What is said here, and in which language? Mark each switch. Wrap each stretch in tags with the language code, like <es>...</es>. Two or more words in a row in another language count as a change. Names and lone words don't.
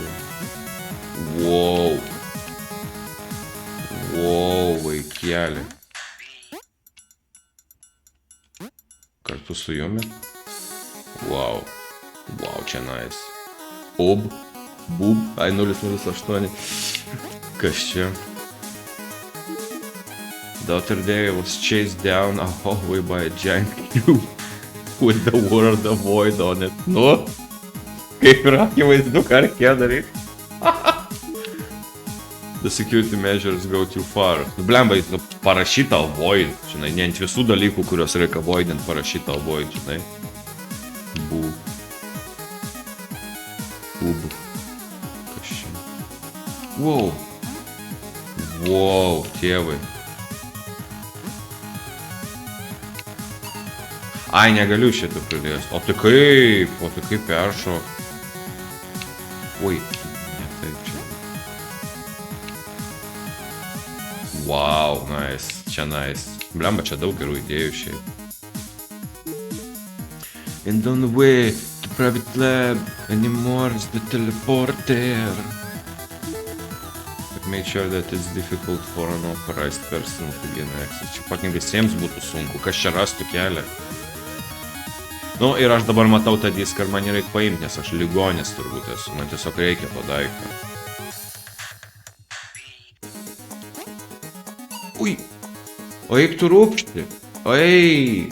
<lt>Wow. Wow, vaikelį. Kartu su jumi. Wow. Wow, čia nice. Bub. Ai, 008. Kas čia?</lt> <en>The other day I was chased down a hallway by a giant cube with the word avoid on it.</en> <lt>Nu, kaip yra akivaizdu, ką reikėjo daryti.</lt> <en>The security measures go too far.</en> <lt>Nu, blemba, parašyta avoid, žinai, ne ant visų dalykų, kuriuos reikia avoidint, parašyta avoid, žinai. Bub. Kas čia? Wow. Wow, tėvai. Ai, negaliu šitą pridėjęs. O tai kaip peršo. Oi, ne taip čia. Wow, nice, čia nice. Blemba, čia daug gerų idėjų šiaip.</lt> <en>And on the way to private lab anymore is the teleporter. But make sure that it's difficult for an authorized person to gain access.</en> <lt>Čia patin visiems būtų sunku, kas čia rastų kelią. Nu, ir aš dabar matau tą diską ir man reikia paimti, nes aš ligonis turbūt esu. Man tiesiog reikia to daiktą. Ui! O eik tu rūpšti! Eik!</lt>